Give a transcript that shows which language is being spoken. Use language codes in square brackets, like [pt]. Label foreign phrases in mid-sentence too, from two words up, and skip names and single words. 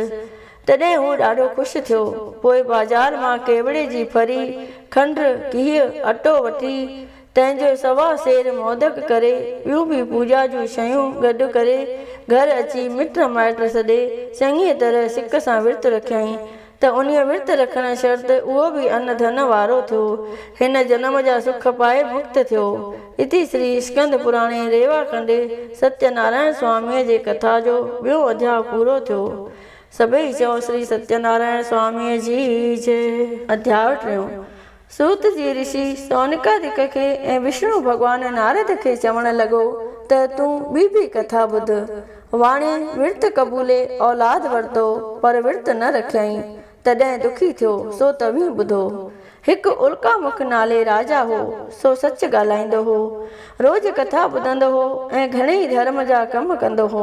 [sd] तॾहिं हू ॾाढो ख़ुशि थियो। पोइ बाज़ार मां केवड़े जी फरी, खंडु, गिहु, अटो वठी तंहिंजो 1.25 सेर मोदक करे ॿियूं बि पूॼा जूं शयूं गॾु करे घर अची मिट माइट सॾे चङीअ तरह सिक सां विर्त रखियईं त उन्हीअ विर्त रखण शर्त उहो बि अन्न धन वारो थियो। हिन जनम जा सुख पाए मुक्त थियो। इति श्री स्कंद पुराणे रेवाखंड सत्यनारायण स्वामीअ जे कथा जो ॿियों अध्याय पूरो थियो। सभई चओ श्री सत्यनारायण स्वामीअ जी जय। अध्याय 3। सूत जी ऋषि सौनकादिक खे ऐं विष्णु भॻवान नारद खे चवणु लॻो त तूं ॿी कथा ॿुध। वाणे विर्त क़बूले औलाद वरितो पर विर्त न रखियईं तॾहिं दुखी थियो सो तव्हीं ॿुधो। हिकु उल्का मुख नाले राजा हो, सो सच ॻाल्हाईंदो हो, रोज़ कथा ॿुधंदो हो ऐं घणेई धर्म जा कम कंदो हो।